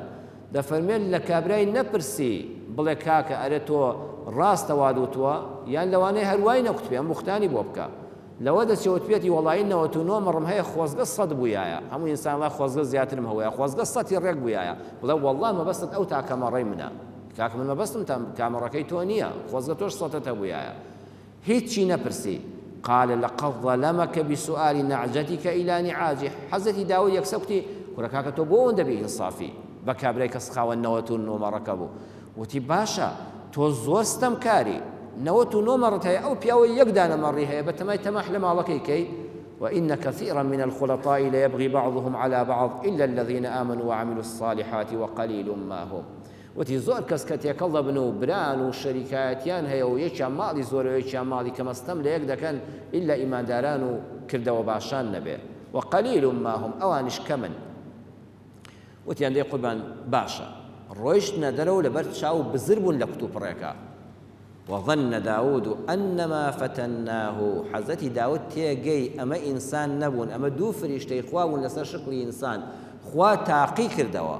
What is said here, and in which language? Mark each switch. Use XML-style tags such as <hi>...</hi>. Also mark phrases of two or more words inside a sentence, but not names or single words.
<ckb>دەفەرمێن لە کابرای نەپرسی بڵێ کاکە ئەرە تۆ ڕاستە وا دوتووە یان لەوانەیە هەروای نەکوت پێ ئەم بوختانی بۆ بکە. لەوە دەچێت پێێتی وەڵی 99 مەڕم هەیە، خۆزگە 100 بوویایە، هەموو ئینسانڵا خۆزگە زیاترم هەوەیە، خۆزگە 100 ڕێک بوویایە، بڵێ وەڵڵا مەبەستت ئەو تا کەمەڕێی منە، کاکە من مەبەستم تا کامەڕەکەی تۆ نییە، خۆزگە تۆش 100 بوویایە، هیچی نەپرسی.</ckb> <ar>قال لقد ظلمك بسؤال نعجتك إلى نعاجه.</ar> <ckb>حەزەتی داود یەکسە کوتی کوڕە کاکە تۆ بۆ ئەوەندە بێئینسافی بە کابرای کەس خاوەن 99 مەڕەکە بوو. وتی باشە تۆ زۆر ستەمکاری، 99 مەڕت هەیە، ئەو پیاوە یەک دانە مەڕی هەیە، بەتەمای تەماح لە ماڵەکەی کەی.</ckb> <ar>وإن كثيرا من الخلطاء ليبغي بعضهم على بعض إلا الذين آمنوا وعملوا الصالحات وقليل ما هم.</ar> <ckb>وتی زۆر کەس کە تێکەڵ دەبن و بران و شەریکایەتیان هەیە و یەکیان ماڵی زۆرە یەکیان ماڵی کەمەستەم لە یەک دەکەن ئیلا ئیمانداران و کردەوە باشان نەبێ.</ckb> <ar>وقليل ما هم،</ar> <ckb>ئەوانش کەمن. وتیان دەی قوربان باشە ڕۆیشتنە دەرەوە لەبەر چاو بزر بوون لە کتوپڕێکە.</ckb> <ar>وظن داود أنما فتناه.</ar> <ckb>حەزەتی داود تێگەی ئەمە ئینسان نەبوون، ئەمە دوو فریشتەی خوا بوون لەسەر شکلی ئینسان، خوا تاقی کردەوە.</ckb>